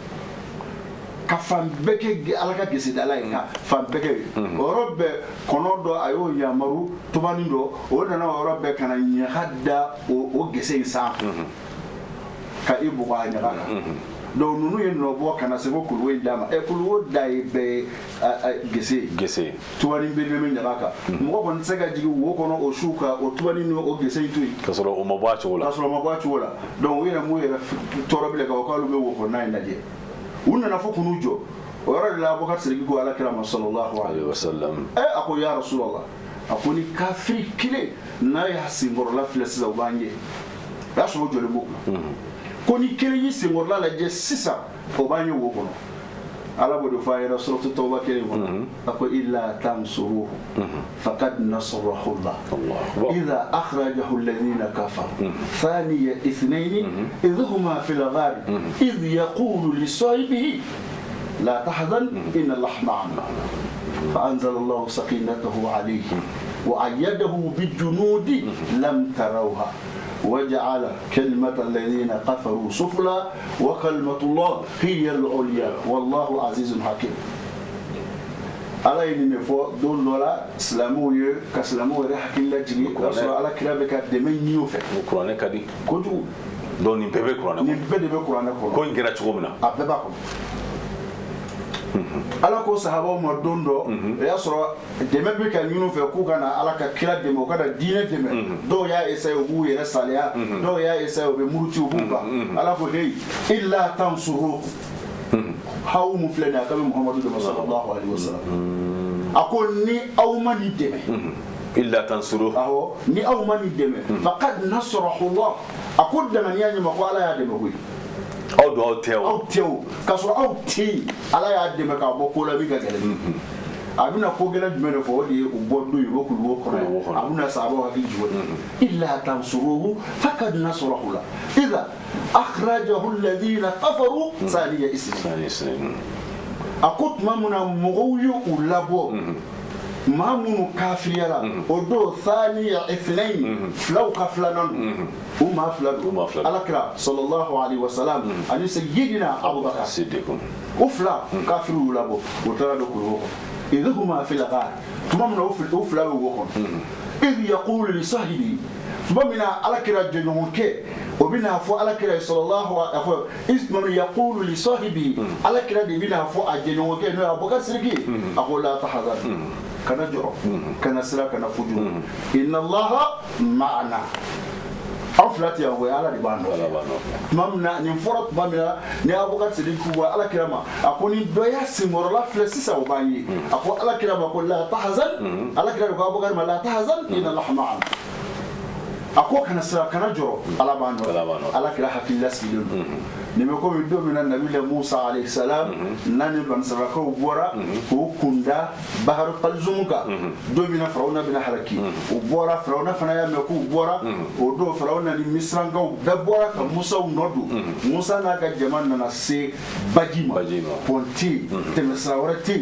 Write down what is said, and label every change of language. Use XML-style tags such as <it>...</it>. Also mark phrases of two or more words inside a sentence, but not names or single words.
<bm>ka fan bɛɛ kɛ ala ka gesedala ye ka fan bɛɛ kɛ o yɔrɔ bɛɛ kɔnɔ dɔ a y'o yamaru tubani dɔ o nana o yɔrɔ bɛɛ ka na ɲaga da o gese in sanfɛ ka i bugɔ a ɲaga kan donc nunu ye nɔbɔ kana se ko kuluwo in d'a ma kuluwo da ye bɛɛ gese tubani belebele ɲaga kan mɔgɔ kɔni tɛ se ka jigin wo kɔnɔ o su ka o tubani ni o gese in to yen k'a sɔrɔ o ma bɔ a cogo la donc u yɛrɛ m'u yɛrɛ tɔɔrɔ bilen k'a fɔ k'olu bɛ wo kɔnɔna in lajɛ u nana fo k'u jɔ o yɔrɔ de la Abubakar Sidiki ko ala kira ma</bm> <ar>صلى الله عليه وسلم</ar> <bm>a ko</bm> <ar>يا رسول الله</ar> <bm>a ko ni kafiri kelen n'a y'a senkɔrɔla filɛ sisan u b'an ye o y'a sɔrɔ o jɔlen b'o kun ko ni kelen y'i senkɔrɔla lajɛ sisan o b'an ye wo kɔnɔ ala b'o de fɔ a yɛrɛ suratu Tawba kelen kɔnɔ a ko</bm> <ar>إلا تنصروه فقد نصره الله إذ أخرجه الذين كفروا ثاني اثنين إذ هما في الغار إذ يقول لصاحبه لا تحزن إن الله معنا فأنزل الله سكينته عليه وأيده بجنود لم تروها وجعل كلمة الذين كفروا سفلى وكلمة الله هي العليا والله عزيز حكيم</ar> <bm>ala ye nin fɔ don dɔ la silamɛw ye ka silamɛw yɛrɛ hakili lajigi o y'a sɔrɔ ala kira bɛ ka dɛmɛ ɲini o fɛ kuranɛ ka di kojugu donc nin bɛɛ bɛ kuranɛ kɔnɔ nin bɛɛ de bɛ kuranɛ kɔnɔ ko in kɛra cogo min na a bɛɛ b'a kɔnɔ ala ko sahabaw ma don dɔ o y'a sɔrɔ dɛmɛ bɛ ka ɲini fɛ k'u ka na ala ka kira dɛmɛ u ka na diinɛ dɛmɛ dɔw y'a essayer u b'u yɛrɛ saliya dɔw y'a essayer u bɛ muruti u b'u ban ala ko hey</bm> <ar>إلا تنصرو ه</ar> <bm>mun filɛ nin ye a ka bɛ Muhamadu dɛmɛ</bm> <ar>صلى الله عليه وسلم</ar> <bm>a ko ni aw ma nin dɛmɛ</bm> <ar>إلا تنصروا</ar> <bm>awɔ ni aw ma nin dɛmɛ</bm> <ar>فقد نصره الله</ar> <bm>a ko danganiya ɲɛma ko ala y'a dɛmɛ koyi aw don aw tɛ o k'a sɔrɔ aw tɛ yen ala y'a dɛmɛ k'a bɔ ko la min ka gɛlɛn a bɛna ko gɛlɛn jumɛn de fɔ o de ye u bɔ don ye o kulu wo kɔnɔ a bɛna sahabaw hakili jigin</bm> <ar>إلا تنصروه فقد نصره الله إذ أخرجه الذين كفروا ثاني اثنين</ar> <bm>a ko tuma min na mɔgɔw ye u labɔ maa minnu kafiriyara o don</bm> <ar>ثاني اثنين</ar> <bm>filaw ka filanan don u maa fila don alakira</bm> <ar>صلى الله عليه وسلم</ar> <bm>ani sayyidina Abubakar o fila kafiriw y'u labɔ o taara don kulu wo kɔnɔ</bm> <ar>إذ هما في الغار</ar> <bm>tuma min na o fila bɛ wo kɔnɔ</bm> <ar>إذ يقول لصاحبه</ar> <bm>tuma min na alakira jɛɲɔgɔnkɛ o bɛna fɔ alakira</bm> <ar>صلى الله عليه وسلم</ar> <bm>ismanu</bm> <ar>يقول لصاحبه</ar> <bm>alakira de bɛna fɔ a jɛɲɔgɔnkɛ n'o ye Abubakar Sidiki a ko</bm> <ar>لا تحزن</ar> <bm>kana jɔrɔ kana sira kana fuju</bm> <ar>إن الله معنا</ar> <bm>aw fila tɛ yan o ye ala de b'a nɔfɛ tuma min na nin fɔra tuma min na ni Abubakar Sidiki ko ala kira ma a ko ni dɔ y'a senkɔrɔla filɛ sisan o b'an ye a ko ala kira ma ko</bm> <ar>لا تحزن</ar> <bm>ala kira de ko Abubakar ma</bm> <ar>لا تحزن إن الله معنا</ar> <bm>a ko ako kana sira kana joro ala b'a nɔ ala kira hakili lasigilen don nin bɛ komi don min na nabila Musa</bm> <ar>عليه السلام</ar> <bm>n'a ni banisarakaw bɔra k'u kunda bahar kalzum kan don min na Firawuna bɛna halaki u bɔra Firawuna fana y'a mɛn k'u bɔra o don Firawuna ni Misrankaw bɛɛ bɔra ka Musaw nɔ don Musa n'a ka jama nana se baji ma pont tɛ yen tɛmɛsira wɛrɛ tɛ</bm>